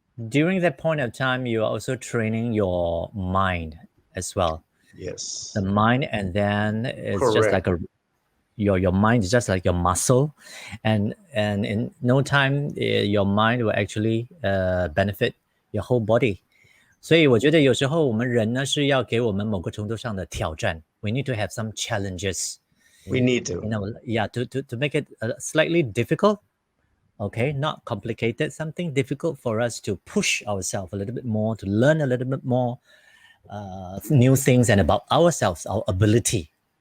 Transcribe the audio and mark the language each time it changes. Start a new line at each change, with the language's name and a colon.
English: during that point of time, you are also training your mind as well. Yes. The mind, and then it's just Correct. like your mind is just like your muscle, and in no time, your mind will actually benefit your whole body.
Chinese: 所以我觉得有时候我们人呢是要给我们某个程度上的挑战。
English: We need to have some challenges. We need to. You know, yeah, to make it slightly difficult. Okay, not complicated, something difficult for us to push ourselves a little bit more, to learn a little bit more new things and about ourselves, our ability.